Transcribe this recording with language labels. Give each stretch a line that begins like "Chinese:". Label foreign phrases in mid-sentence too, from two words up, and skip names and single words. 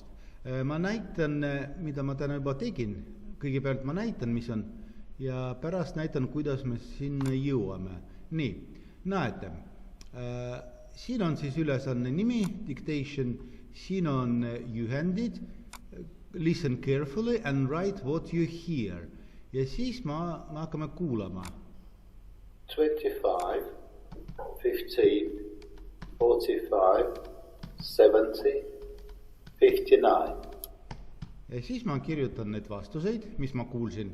Estonian: Ma näitan, mida ma täna juba tegin. Kõigepealt ma näitan, mis on, ja pärast näitan, kuidas me sinna jõuame. Nii, näete, siin on siis ülesanne nimi, dictation, siin on juhendid,
English: listen carefully and write what you hear.
Estonian: Ja siis ma hakkame kuulama. 25, 15, 45, 70, 59. Ja siis ma kirjutan need vastuseid, mis ma kuulsin.